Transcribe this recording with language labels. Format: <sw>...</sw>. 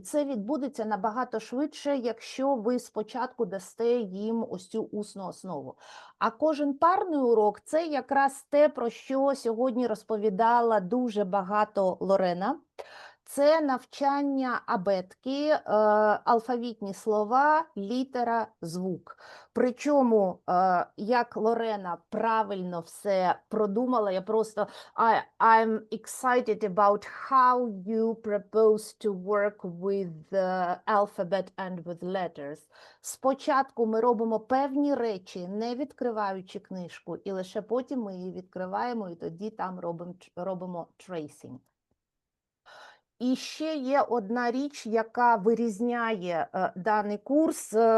<uk>Це відбудеться набагато швидше, якщо ви спочатку дасте їм ось цю усну основу. А кожен парний урок – це якраз те, про що сьогодні розповідала дуже багато Лорена. Це навчання абетки, алфавітні слова, літера, звук. Причому, як Лорена правильно все продумала, я просто</uk> <en>I'm excited about how you propose to work with the alphabet and with letters.</en> <uk>Спочатку ми робимо певні речі, не відкриваючи книжку, і лише потім ми її відкриваємо, і тоді там робимо tracing. І ще є одна річ, яка вирізняє даний курс.</uk>